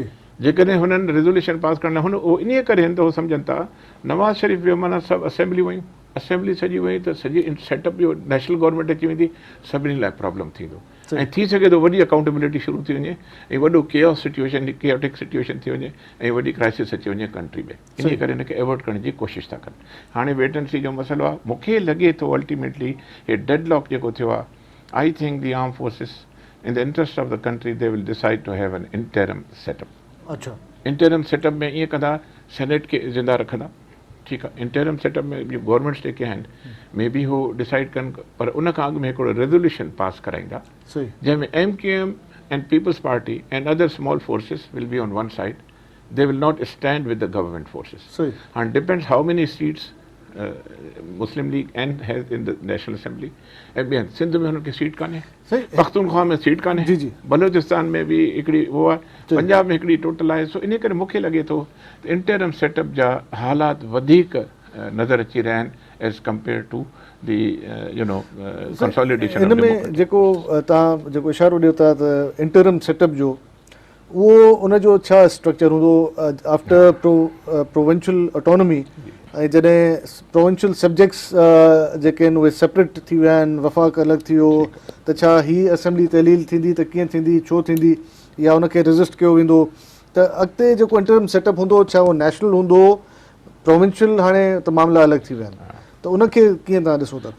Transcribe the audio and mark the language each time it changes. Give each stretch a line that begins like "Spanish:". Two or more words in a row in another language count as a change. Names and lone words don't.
Sindhi: जेकॾहिं हुननि
English: resolution pass
Sindhi: करण हुन उहो इन करे आहिनि त उहो सम्झनि था नवाज़ शरीफ़ जो माना सभु असेंबली वयूं असेंबली सॼी वई त सॼी सेटअप जो
English: national government
Sindhi: अची वेंदी सभिनी लाइ प्रॉब्लम थींदो ऐं थी सघे थो वॾी अकाउंटेबिलिटी शुरू थी वञे ऐं वॾो
English: chaos situation chaotic situation
Sindhi: थी वञे ऐं वॾी क्राइसिस अची वञे कंट्री में, इन करे हिनखे एवॉइड करण जी कोशिशि था कनि। हाणे
English: wait and see
Sindhi: जो मसइलो आहे, मूंखे लॻे थो अल्टीमेटली हे डेडलॉक जेको थियो आहे,
English: I think the armed forces in the interest of the country they will decide to have an interim setup.
Sindhi: अच्छा,
English: interim setup
Sindhi: में ईअं कंदा, सेनेट खे ज़िंदा रखंदा, ठीकु आहे।
English: interim setup
Sindhi: में गवर्नमेंट्स जेके आहिनि
English: may be who decide
Sindhi: कनि, पर उन खां अॻु में हिकिड़ो रेज़ोल्यूशन पास कराईंदा जंहिंमें
English: MKM and Peoples Party and other small forces will be on one side, they will not stand with the government forces. हाणे depends how many seats Muslim League and has in the National Assembly.
Sindhi: ऐं ॿियनि सिंध में हुनखे सीट कान्हे, पख्तूनख्वा में सीट कान्हे, बलूचिस्तान में बि हिकिड़ी वो आहे, पंजाब में हिकिड़ी टोटल आहे। सो इन करे मूंखे लॻे थो
English: interim setup
Sindhi: जा हालात वधीक नज़र अची रहिया आहिनि
English: as compare to the you know consolidation.
Sindhi: इन में जेको तव्हां जेको इशारो ॾियो था त
English: interim setup
Sindhi: जो, उहो उनजो छा स्ट्रक्चर हूंदो
English: after provincial autonomy,
Sindhi: ऐं जॾहिं
English: provincial subjects
Sindhi: जेके आहिनि उहे सेपरेट थी विया आहिनि, वफ़ाक़ अलॻि थी वियो, त छा हीअ असेंबली तहलील थींदी त कीअं थींदी, छो थींदी, या उनखे रजिस्ट कयो वेंदो, त अॻिते जेको
English: interim setup
Sindhi: हूंदो छा उहो नेशनल हूंदो, प्रोविंशियल हाणे त मामला अलॻि थी विया आहिनि, त उनखे कीअं तव्हां ॾिसो था?